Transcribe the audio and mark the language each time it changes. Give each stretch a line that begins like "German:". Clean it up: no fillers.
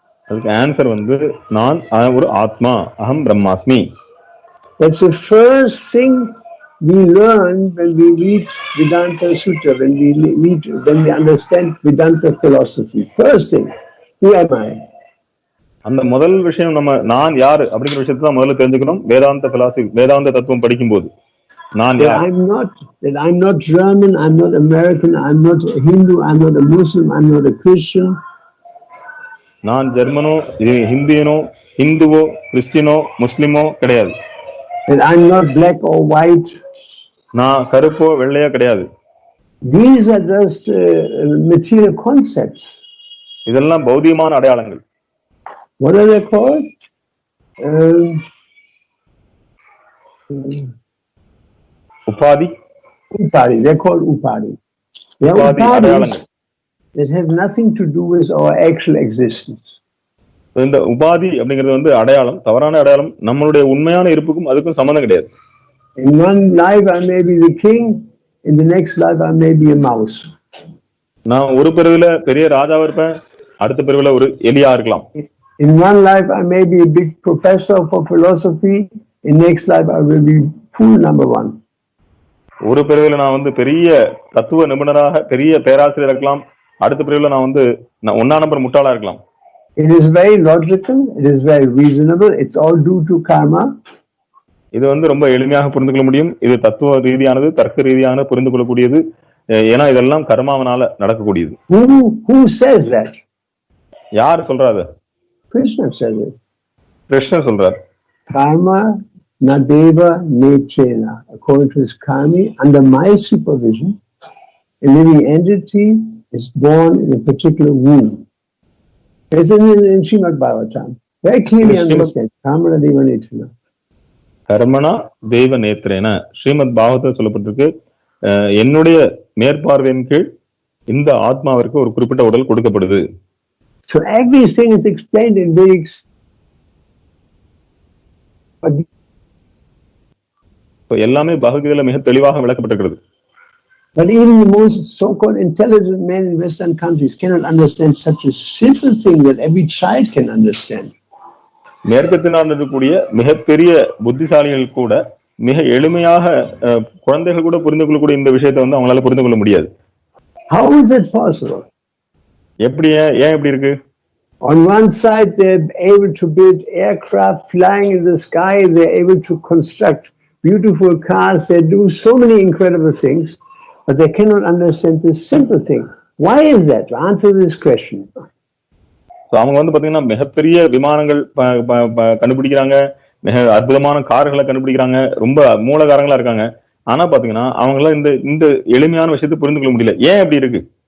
Tamil: அதுக்கு ஆன்சர் வந்து நான் ஒரு ஆத்மா,
Sanskrit: அகம் பிரம்மாஸ்மி.
English: That's the first thing we learn when we read Vedanta Sutra, when we understand Vedanta philosophy. First thing, who am I?
Tamil: அந்த முதல் விஷயம் நம்ம நான் யாரு அப்படிங்கிற விஷயத்தை தான் முதல்ல தெரிஞ்சுக்கணும். வேதாந்த பிலாசபி, வேதாந்த தத்துவம் படிக்கும் போது நான் யார்?
English: I'm not German, I'm not American, I'm not a Hindu, I'm not a Muslim, I'm not a Christian.
Tamil: நான் ஜெர்மனோ, ஹிந்தியனோ, ஹிந்துவோ, கிறிஸ்டியனோ, முஸ்லிமோ கிடையாது.
English: And I'm not black or white.
Tamil: நான் கருப்போ வெள்ளையோ கிடையாது.
English: These are just material concepts.
Tamil: இதெல்லாம் பௌதிகமான அடையாளங்கள்.
English: What are they called? Upadi. They're called upadi. They're upadis that have nothing to do with our actual existence.
Tamil: இந்த உபாதி அப்படிங்கிறது வந்து அடையாளம், தவறான அடையாளம். நம்மளுடைய உண்மையான இருப்புக்கும் அதுக்கும் சம்பந்தம் கிடையாது.
English: In one life I may be the king, in the next life I may be a mouse.
Tamil: நான் ஒரு பிறவில பெரிய ராஜாவா இருப்பேன், அடுத்த பிறவில ஒரு எலியா இருக்கலாம்.
English: In one life I may be a big professor for philosophy, in next life I will be fool number 1.
Tamil: ஒரு பிரிவில் நான் வந்து பெரிய தத்துவ நிபுணராக பெரிய பேராசிரியர் இருக்கலாம், அடுத்த பிரிவில் நான் வந்து ஒன்னா நம்பர் முட்டாளா இருக்கலாம்.
English: It is very logical, it is very reasonable, it's all due to karma.
Tamil: இது வந்து ரொம்ப எளிமையாக புரிந்து கொள்ள முடியும். இது தத்துவ ரீதியானது, தர்க்க ரீதியான புரிந்து கொள்ளக்கூடியது. ஏன்னா இதெல்லாம் கர்மாவனால நடக்கக்கூடியது.
English: Who says that?
Tamil: யார் சொல்றாரு?
English: Krishna says it.
Tamil: கிருஷ்ணர் சொல்றார்.
Sanskrit: Karma nadeva nechena.
English: According to his karma, under my supervision, a living entity is born in a particular womb. As in Srimad Bhagavatam, very clearly understand.
Sanskrit: Karma nadeva nechena. கர்மனா தெய்வ நேத்திரேன
Tamil: ஸ்ரீமத் பாகவத்தில் சொல்லப்பட்டிருக்கு. என்னுடைய மேற்பார்வையின் கீழ் இந்த ஆத்மாவிற்கு ஒரு குறிப்பிட்ட உடல் கொடுக்கப்படுது.
English: So everything is explained in Vedic.
Tamil: எல்லாமே பகவத்கீதையில மிக தெளிவாக விளக்கப்பட்டிருக்கிறது.
English: But even the most so-called intelligent men in Western countries cannot understand such a simple thing that every child can understand.
Tamil: மேற்கத்தினால் இருக்கக்கூடிய மிகப்பெரிய புத்திசாலிகள் கூட மிக எளிமையாக குழந்தைகள் கூட புரிந்து கொள்ளக்கூடிய இந்த விஷயத்தை வந்து அவங்களால புரிந்து கொள்ள முடியாது.
English: How is it possible?
Tamil: எப்படி ஏன் இப்படி இருக்கு?
English: On one side they're able to build aircraft flying in the sky, they're able to construct beautiful cars, they do so many incredible things, but they cannot understand this simple thing. Why is that? Answer this question.
Tamil: அவங்க வந்து பாத்தீங்கன்னா மிகப்பெரிய விமானங்கள் கண்டுபிடிக்கிறாங்க, மிக அற்புதமான கார்களை கண்டுபிடிக்கிறாங்க, ரொம்ப மூலகாரங்களா இருக்காங்க. ஆனா பாத்தீங்கன்னா அவங்களால இந்த எளிமையான விஷயத்தை புரிந்து கொள்ள முடியல. ஏன் அப்படி இருக்கு?